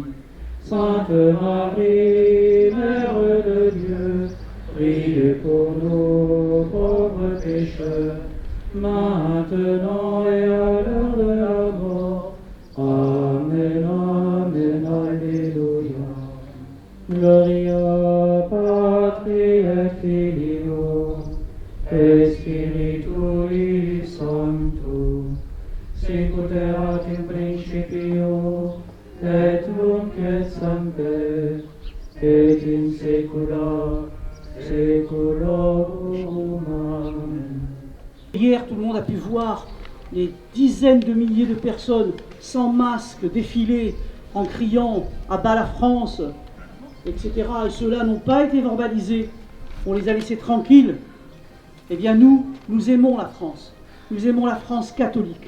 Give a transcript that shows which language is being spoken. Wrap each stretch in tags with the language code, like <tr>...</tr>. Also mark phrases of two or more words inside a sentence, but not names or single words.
<fr>Sainte Marie, Mère de Dieu, priez pour nous pauvres pécheurs, maintenant et à l'heure de la mort. Amen, amen, alléluia.</fr> <la>Gloria Patri et Filio et Spiritui Sancto, sicut erat in principio et nunc et semper et in saecula saeculorum. Amen.</la> <fr>Hier, tout le monde a pu voir les dizaines de milliers de personnes sans masque défiler en criant « à bas la France », etc. Et ceux-là n'ont pas été verbalisés, on les a laissés tranquilles. Eh bien nous aimons la France. Nous aimons la France catholique.</fr>